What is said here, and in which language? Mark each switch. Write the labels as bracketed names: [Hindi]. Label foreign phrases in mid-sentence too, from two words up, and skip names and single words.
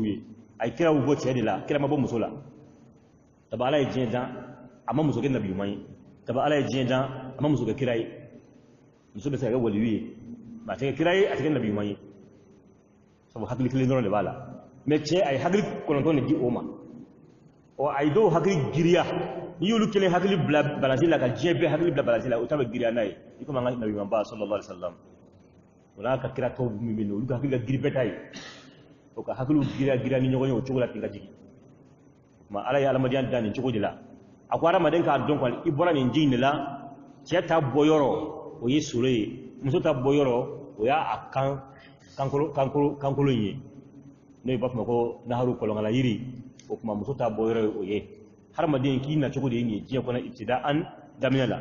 [Bambara] ye a ye kiraw bɔ cɛ de la kira ma bɔ muso la tabi ala ye diɲɛ dan a ma muso kɛ nabi ɲuman ye tabi ala ye diɲɛ dan a ma muso kɛ kira ye muso bɛ se ka kɛ waliyu ye mais a tɛ kɛ kira ye a tɛ kɛ nabi ɲuman ye sabu hakili kelen dɔrɔn de b'a la mais cɛ a ye hakili 9 de di o ma a ye dɔw hakili giriya n'i y'olu kelen hakili bila balansi la ka diɲɛ bɛɛ hakili bila balansi la o ta bɛ giriya n'a ye i komi an ka nabi ɲuman ba [Arabic] صلى الله عليه وسلم [Bambara] o n'a ka kira tɔw min bɛ yen olu ka hakili ka giri bɛɛ ta ye o ka hakiliw giriya ni ɲɔgɔn ye o cogo la ten ka jigin ma ala ye adamadenya da nin cogo de la a ko adamaden k'a dɔn kɔni i bɔra nin ji in de la cɛ ta bɔ yɔrɔ o ye solo ye muso ta bɔ yɔrɔ o y'a kankolo in ye n'o b'a fɔ ma ko naharu kɔlɔnkala yiri o kuma muso ta bɔ yɔrɔ o ye hadamaden k'i na cogo de ye nin ye diɲɛ kɔnɔ ibtida'an daminɛ la